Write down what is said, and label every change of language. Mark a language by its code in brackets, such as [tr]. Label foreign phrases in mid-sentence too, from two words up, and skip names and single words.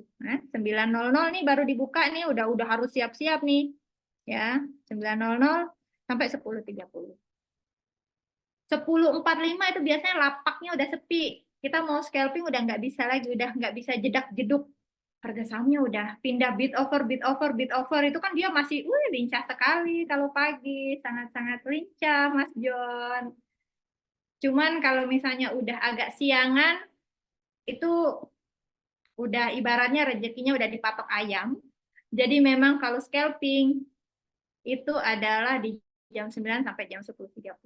[id] Nah, 9.00 nih baru dibuka nih, udah harus siap-siap nih. Ya, 9.00 sampai 10.30. 10.45 itu biasanya lapaknya udah sepi. Kita mau scalping udah nggak bisa lagi, udah nggak bisa jedak-jeduk. Harga sahamnya udah pindah [en] bid over, bid over, bid over. [id] Itu kan dia masih lincah sekali kalau pagi. Sangat-sangat lincah, Mas John. Cuman kalau misalnya udah agak siangan, itu udah ibaratnya rezekinya udah dipatok ayam. Jadi memang kalau scalping itu adalah di jam 9 sampai jam 10.30.